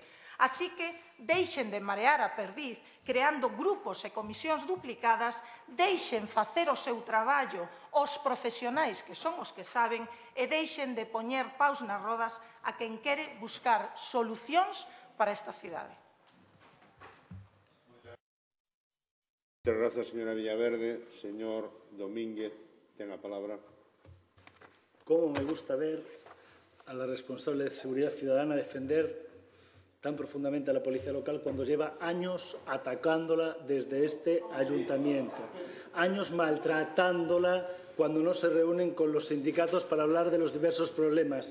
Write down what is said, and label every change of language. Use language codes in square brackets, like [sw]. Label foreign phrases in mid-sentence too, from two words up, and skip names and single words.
[gl] Así que deixen de marear a perdiz creando grupos e comisións duplicadas, deixen facer o seu traballo os profesionais que son os que saben e deixen de poñer paus nas rodas a quen quere buscar solucións para esta cidade. [es] Muchas gracias, señora Villaverde. Señor Domínguez, tenga palabra. Cómo me gusta ver a la responsable de Seguridad Ciudadana defender tan profundamente a la Policía Local cuando lleva años atacándola desde este ayuntamiento, años maltratándola cuando no se reúnen con los sindicatos para hablar de los diversos problemas.